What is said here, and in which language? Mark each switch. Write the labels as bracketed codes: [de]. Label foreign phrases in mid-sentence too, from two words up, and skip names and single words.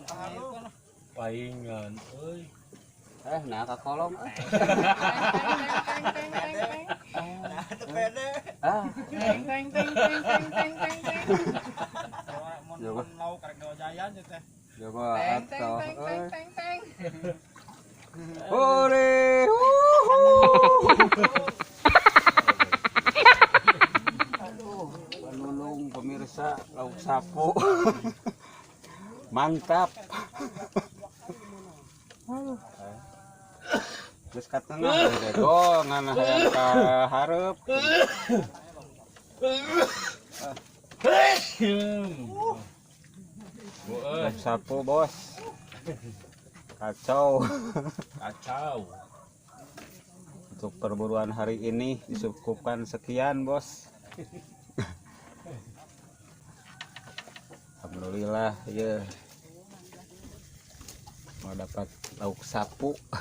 [su] Paingan, euy. Nah kakolong. Pede. Teng teng teng teng teng teng teng teng. Coba. Lauk karek gawajayan teh. Coba Teng teng atuh. teng teng teng teng. Hore. Aduh, panulung pemirsa lauk sapu. Mantap. Terus ka tengah go ngana hayang ka hareup. Lauk sapu, Bos. Kacau. Kacau. [id] Untuk perburuan hari ini disukupkan sekian, Bos. Alhamdulillah ya, mau dapat lauk sapu.